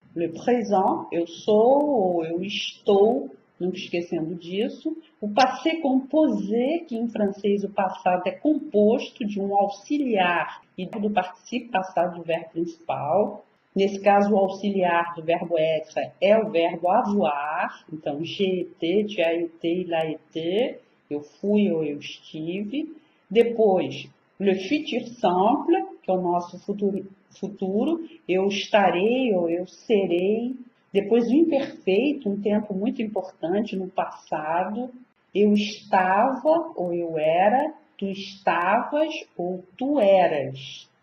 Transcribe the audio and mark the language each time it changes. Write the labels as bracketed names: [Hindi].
[Portuguese] Le présent, eu sou ou eu estou, nunca esquecendo disso. O passé composé, que em francês o passado é composto de um auxiliar e do participe passado do verbo principal. Nesse caso, o auxiliar do verbo être é o verbo avoir. [French] Então, j'ai été, tu as été, il a été. [Portuguese] Eu fui ou eu estive. Depois, le futur simple, que é o nosso futuro. Eu estarei ou eu serei. Depois, o imperfeito, um tempo muito importante no passado. Eu estava ou eu era. Tu estavas ou tu eras.